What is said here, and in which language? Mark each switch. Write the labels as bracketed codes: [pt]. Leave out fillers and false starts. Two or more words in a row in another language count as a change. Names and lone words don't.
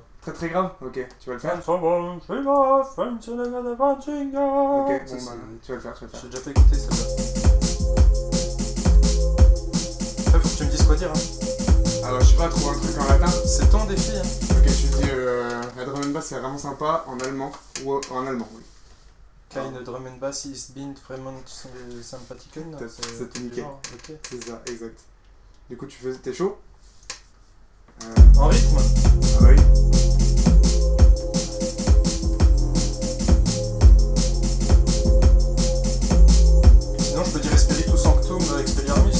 [fr] Très très grave? Ok, tu vas le faire? Ok, Ok, bon bah, tu vas le faire. J'ai déjà fait écouter celle-là. Après, faut que tu me dises quoi dire. Hein. Alors, je sais pas, trouver un truc en latin. C'est ton défi. Hein. Ok, je te dis, la [en] drum and bass [fr] c'est vraiment sympa en allemand. Ou en allemand, oui. [de] Keine [en] drum and bass [de] ist bin [fr] vraiment sympathique. C'est tout nickel. Ok. C'est ça, exact. Du coup, t'es chaud? En rythme. Ah bah oui. Sinon, je peux dire [la] Espiritu Sanctum Expelliarmus.